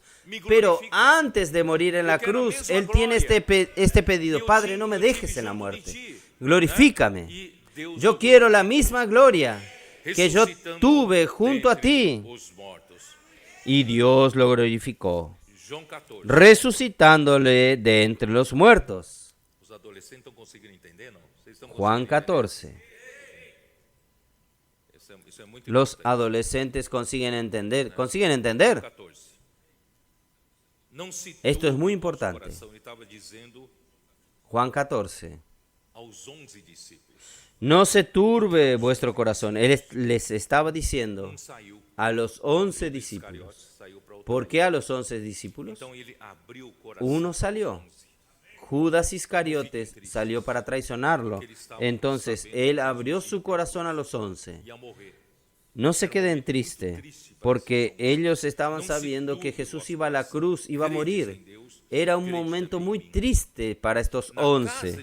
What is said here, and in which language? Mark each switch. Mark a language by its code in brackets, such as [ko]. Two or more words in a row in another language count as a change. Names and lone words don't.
[es] Pero antes de morir en la cruz, Él tiene este pedido: Padre, no me dejes en la muerte. Glorifícame. Yo quiero la misma gloria que yo tuve junto a ti. [pt] Os mortos. [es] Y Dios lo glorificó, João 14. resucitándole de entre los muertos. [pt] Os adolescentes estão conseguindo entender, não? Vocês estão [es] Juan [pt] conseguindo entender? [es] 14. [pt] Isso é muito [es] Los [pt] importante. [es] adolescentes consiguen entender. ¿Consiguen entender? [pt] 14. Não se [es] Esto es [pt] turbe [es] muy [pt] o [es] importante. [pt] coração. Ele estava dizendo [es] Juan 14. [pt] aos 11 discípulos. [es] No se turbe vuestro corazón. Él les estaba diciendo [pt] Saiu, [es] a los 11 [pt] Iscariote [es] discípulos. [pt] saiu para outro. [es] ¿Por qué a los 11 discípulos? [pt] Então ele abriu o coração. [es] Uno salió. Judas Iscariotes salió para traicionarlo. Entonces él abrió su corazón a los 11 [pt] Ia morrer. [es] No se queden tristes, porque ellos estaban sabiendo que Jesús iba a la cruz, iba a morir. Era un momento muy triste para estos 11.